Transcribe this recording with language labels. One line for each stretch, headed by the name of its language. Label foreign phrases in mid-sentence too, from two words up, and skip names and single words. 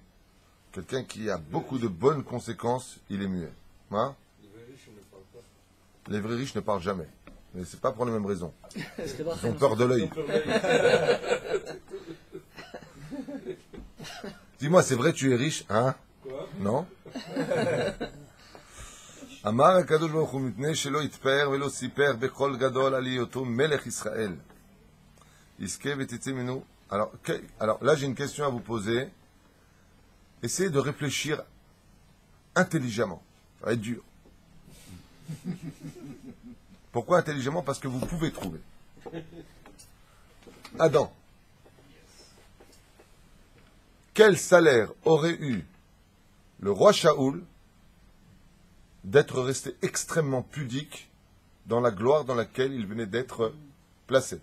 French: Quelqu'un qui a beaucoup de bonnes conséquences, il est muet. Hein? Les vrais riches ne parlent jamais. Mais c'est pas pour les mêmes raisons. Ils ont peur de l'œil. Dis-moi, c'est vrai, tu es riche, hein? Non?
Hebrew: אמר הקדוש ברוך הוא מפני שלא יתפאר ולא סיפר בכל גדול על היותו מלך ישראל. יזכה ותצא ממנו.
French: Alors là, j'ai une question à vous poser. Essayez de réfléchir intelligemment. Ça va être dur. Pourquoi intelligemment? Parce que vous pouvez trouver. Adam. Quel salaire aurait eu le roi Shaoul d'être resté extrêmement pudique dans la gloire dans laquelle il venait d'être placé?